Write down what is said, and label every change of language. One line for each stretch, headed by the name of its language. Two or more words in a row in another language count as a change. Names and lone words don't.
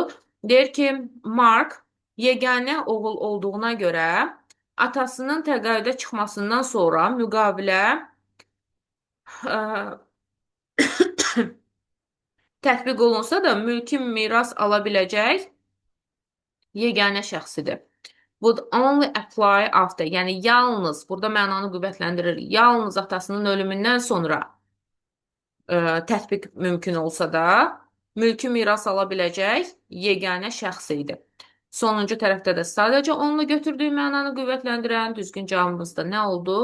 Azerbaijani: Deyir ki, Mark yeganə oğul olduğuna görə atasının təqaüdə çıxmasından sonra müqavilə tətbiq olunsa da mülki miras ala biləcək yeganə şəxsidir.
English: Would only apply after.
Azerbaijani: Yəni yalnız, burada mənanı qüvvətləndirir. Yalnız atasının ölümündən sonra tətbiq mümkün olsa da, mülkü miras ala biləcək yeganə şəxs idi. Sonuncu tərəfdə də sadəcə onunla götürdüyü mənanı qüvvətləndirən düzgün cavabımız da nə oldu?